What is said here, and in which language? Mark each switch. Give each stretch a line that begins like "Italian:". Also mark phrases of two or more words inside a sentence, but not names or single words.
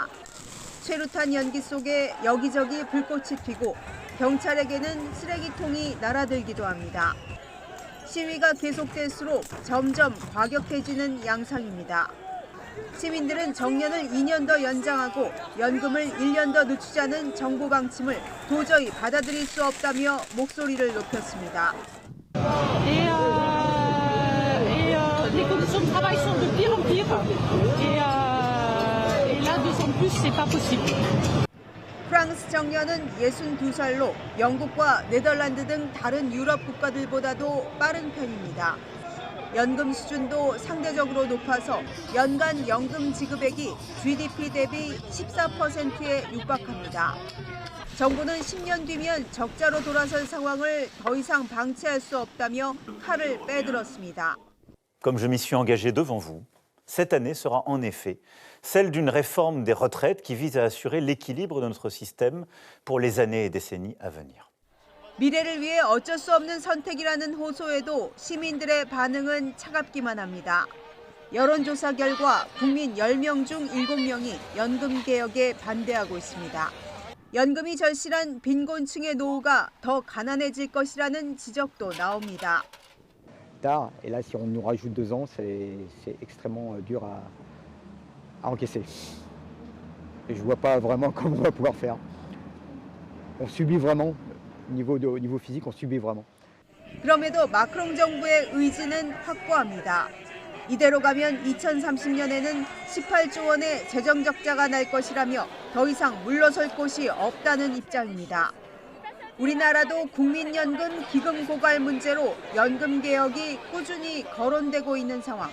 Korean: 최루탄 연기 속에 여기저기 불꽃이 튀고 경찰에게는 쓰레기통이 날아들기도 합니다. 시위가 계속될수록 점점 과격해지는 양상입니다. 시민들은 정년을 2년 더 연장하고 연금을 1년 더 늦추자는 정부 방침을 도저히 받아들일 수 없다며 목소리를 높였습니다.
French: Les conditions de travail sont de pire en pire et là 2 ans de plus c'est pas possible.
Korean: 프랑스 정년은 62살로 영국과 네덜란드 등 다른 유럽 국가들보다도 빠른 편입니다. 연금 수준도 상대적으로 높아서 연간 연금 지급액이 GDP 대비 14%에 육박합니다. 정부는 10년 뒤면 적자로 돌아설 상황을 더 이상 방치할 수 없다며 칼을 빼들었습니다.
French: Comme je m'y suis engagé devant vous, cette année sera en effet celle d'une réforme des retraites qui vise à assurer l'équilibre de notre système pour les années et décennies à venir.
Korean: 미래를 위해 어쩔 수 없는 선택이라는 호소에도 시민들의 반응은 차갑기만 합니다. 여론조사 결과 국민 10명 중 7명이 연금 개혁에 반대하고 있습니다. 연금이 절실한 빈곤층의 노후가 더 가난해질 것이라는 지적도 나옵니다.
French: Et là, si on nous rajoute 2 ans, c'est extrêmement dur à encaisser. Et je ne vois pas vraiment comment on va pouvoir faire. On subit vraiment, au niveau physique, on subit vraiment.
Korean: 그럼에도 마크롱 정부의 의지는 확고합니다. 이대로 가면 2030년에는 18조 원의 재정 적자가 날 것이라며 더 이상 물러설 곳이 없다는 입장입니다. 우리나라도 국민연금 기금 고갈 문제로 연금 개혁이 꾸준히 거론되고 있는 상황.